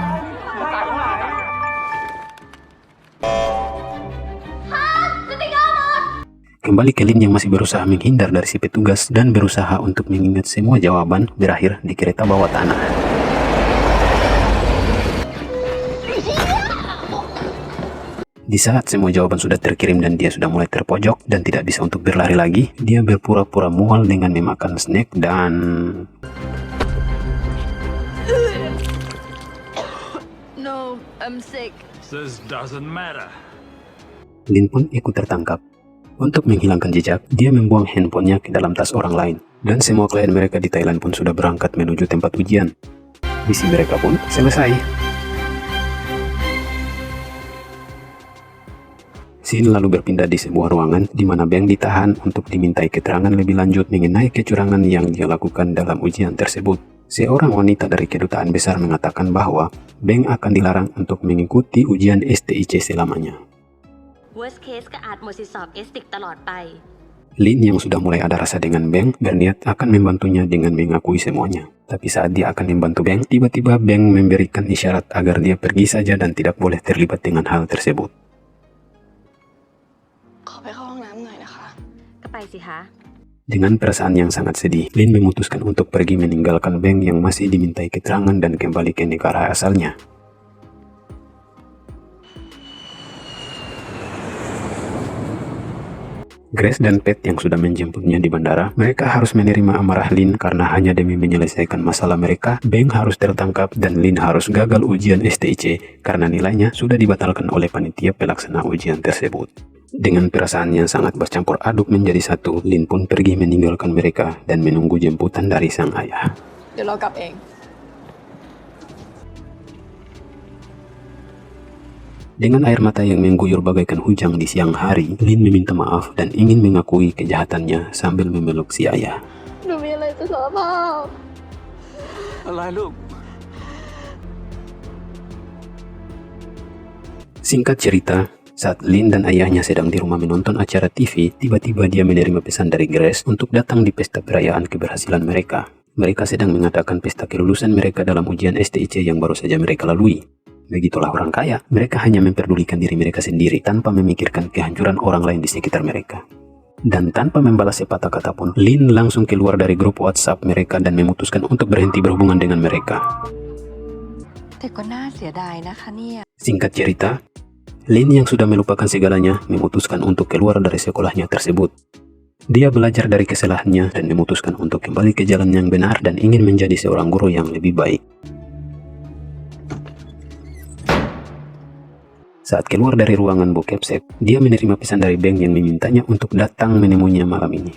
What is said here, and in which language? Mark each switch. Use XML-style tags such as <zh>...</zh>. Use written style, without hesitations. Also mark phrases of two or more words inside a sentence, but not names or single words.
<id>Kembali ke Lin yang masih berusaha menghindar dari si petugas dan berusaha untuk mengingat semua jawaban berakhir di kereta bawah tanah. Di saat semua jawaban sudah terkirim dan dia sudah mulai terpojok dan tidak bisa untuk berlari lagi, dia berpura-pura mual dengan memakan snack dan...</id> <en>No, I'm sick. This doesn't matter.</en> <id>Lin pun ikut tertangkap. Untuk menghilangkan jejak, dia membuang handphonenya ke dalam tas orang lain. Dan semua klien mereka di Thailand pun sudah berangkat menuju tempat ujian. Misi mereka pun selesai. Scene lalu berpindah di sebuah ruangan di mana Beng ditahan untuk dimintai keterangan lebih lanjut mengenai kecurangan yang dia lakukan dalam ujian tersebut. Seorang wanita dari kedutaan besar mengatakan bahwa Beng akan dilarang untuk mengikuti ujian STIC selamanya.</id> <en>Worst case</en> <th>ก็อาจหมดสิทธิสอบ STIC ตลอดไป</th> <id>Lin yang sudah mulai ada rasa dengan Beng berniat akan membantunya dengan mengakui semuanya. Tapi saat dia akan membantu Beng, tiba-tiba Beng memberikan isyarat agar dia pergi saja dan tidak boleh terlibat dengan hal tersebut.</id> <th>ขอไปเข้าห้องน้ำหน่อยนะคะ ก็ไปสิคะ</th> <id>Dengan perasaan yang sangat sedih, Lin memutuskan untuk pergi meninggalkan Beng yang masih dimintai keterangan dan kembali ke negara asalnya. Grace dan Pat yang sudah menjemputnya di bandara, mereka harus menerima amarah Lin karena hanya demi menyelesaikan masalah mereka, Beng harus tertangkap dan Lin harus gagal ujian STIC karena nilainya sudah dibatalkan oleh panitia pelaksana ujian tersebut. Dengan perasaan yang sangat bercampur aduk menjadi satu, Lin pun pergi meninggalkan mereka dan menunggu jemputan dari sang ayah.</id> <th>เดี๋ยวเรากลับเอง</th> <id>Dengan air mata yang mengguyur bagaikan hujan di siang hari, Lin meminta maaf dan ingin mengakui kejahatannya sambil memeluk si ayah.</id> <th>หนูมีอะไรจะสารภาพ อะไรลูก</th> <id>Singkat cerita, saat Lin dan ayahnya sedang di rumah menonton acara TV, tiba-tiba dia menerima pesan dari Grace untuk datang di pesta perayaan keberhasilan mereka. Mereka sedang mengadakan pesta kelulusan mereka dalam ujian STIC yang baru saja mereka lalui. Begitulah orang kaya, mereka hanya memperdulikan diri mereka sendiri tanpa memikirkan kehancuran orang lain di sekitar mereka. Dan tanpa membalas sepatah kata pun, Lin langsung keluar dari grup WhatsApp mereka dan memutuskan untuk berhenti berhubungan dengan mereka.</id> <th>แต่ก็น่าเสียดายนะคะเนี่ย</th> <id>Singkat cerita, Lin yang sudah melupakan segalanya memutuskan untuk keluar dari sekolahnya tersebut. Dia belajar dari kesalahannya dan memutuskan untuk kembali ke jalan yang benar dan ingin menjadi seorang guru yang lebih baik. Saat keluar dari ruangan bokep set, dia menerima pesan dari Beng yang memintanya untuk datang menemuinya malam ini.</id>